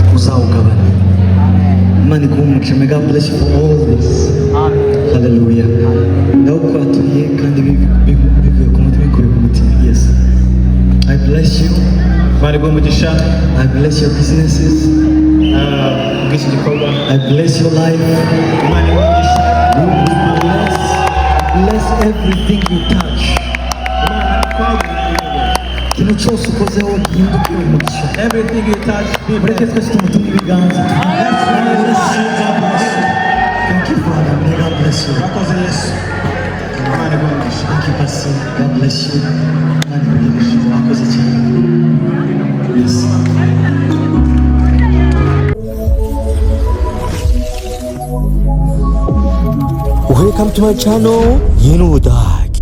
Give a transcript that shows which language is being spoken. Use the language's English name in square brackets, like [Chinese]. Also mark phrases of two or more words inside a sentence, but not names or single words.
[Kinyarwanda] uzawugabana. Imana iguhe umugisha. [English] May God bless you for all this. Hallelujah. [Kinyarwanda] Ndawukwaturiye kandi bivuye ku mutima bikuye ku mutima. [English] Yes. I bless you. [Kinyarwanda] Imana iguhe umugisha. [English] I bless your businesses. [Kinyarwanda] Ubwishyu gikorwa. [English] I bless your life. [Kinyarwanda] Imana iguhe umugisha. [English] Bless everything you touch. [Kinyarwanda] Ikintu cyose ukozeho gihinduke umugisha. [English] Everything you touch, [Kinyarwanda] mureke twese tumutunge ibiganza. [English] Thank you, Father. May God bless you. [Kinyarwanda] Urakoze Yesu. Imana iguhe umugisha. [English] Thank you, Pastor. God bless you. [Kinyarwanda] Imana iguhe umugisha. Urakoze cyane. [English] Yes. Welcome to my channel, Budagi.